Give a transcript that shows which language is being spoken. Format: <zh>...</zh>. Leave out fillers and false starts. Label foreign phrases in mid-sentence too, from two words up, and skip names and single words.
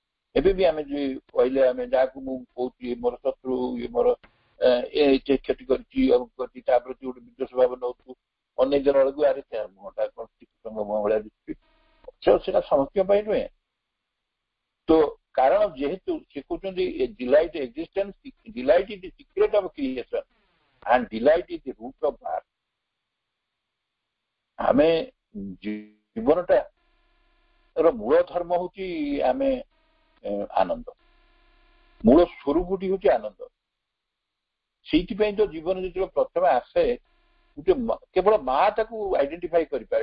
<or>ଏବେ ବି ଆମେ କହିଲେ ଆମେ ଯାହାକୁ ମୁଁ କହୁଛି ମୋର ଶତ୍ରୁ ଇଏ ମୋର କ୍ଷତି କରିଛି କରିଛି ତାପରେ ଗୋଟେ ବିଦ୍ୱେଷ ଭାବ ନଉଛୁ ଅନେକ ଜଣ ବେଳକୁ ଆରେ ମୁହଁଟା କଣ ଶ୍ରୀକୃଷ୍ଣଙ୍କ ମୁହଁ ଭଳିଆ ଦିଶୁଛି ସେଟା ସମସ୍ତଙ୍କ ପାଇଁ ନୁହେଁ। ତ କାରଣ ଯେହେତୁ ସେ କହୁଛନ୍ତି</or> <en>delight existence delight is the secret of creation and delight is the root of art.</en> <or>ଆମେ ଜୀବନଟା ମୂଳ ଧର୍ମ ହଉଛି ଆମେ ଆନନ୍ଦ, ମୂଳ ସ୍ୱରୂପଟି ହଉଛି ଆନନ୍ଦ। ସେଇଥିପାଇଁ ତ ଜୀବନ ଯେତେବେଳେ ପ୍ରଥମେ ଆସେ ଗୋଟେ କେବଳ ମା ତାକୁ ଆଇଡେଣ୍ଟିଫାଇ କରିପାରେ।</or>